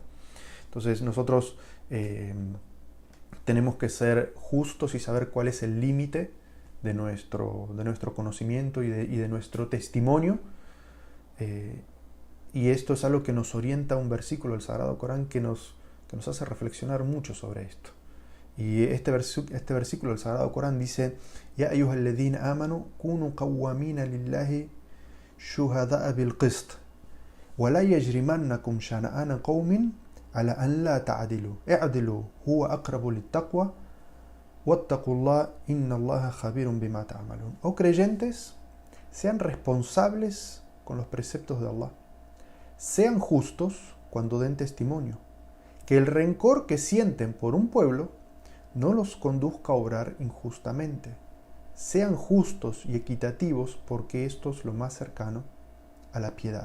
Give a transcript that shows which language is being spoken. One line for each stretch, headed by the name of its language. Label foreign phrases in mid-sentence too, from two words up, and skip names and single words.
Spanish: Entonces nosotros tenemos que ser justos y saber cuál es el límite de nuestro conocimiento y de nuestro testimonio. Y esto es algo que nos orienta a un versículo del Sagrado Corán que nos hace reflexionar mucho sobre esto. Y este versículo del Sagrado Corán dice:
Arabic: يا أيها الذين آمنوا كونوا قوامين لله شهداء بالقسط ولا يجرمنكم شنآن قوم على ألا تعدلوا اعدلوا هو أقرب للتقوى واتقوا الله إن الله خبير بما تعملون.
Spanish: Oh creyentes, sean responsables con los preceptos de Allah sean justos cuando den testimonio, que el rencor que sienten por un pueblo no los conduzca a obrar injustamente. Sean justos y equitativos, porque esto es lo más cercano a la piedad.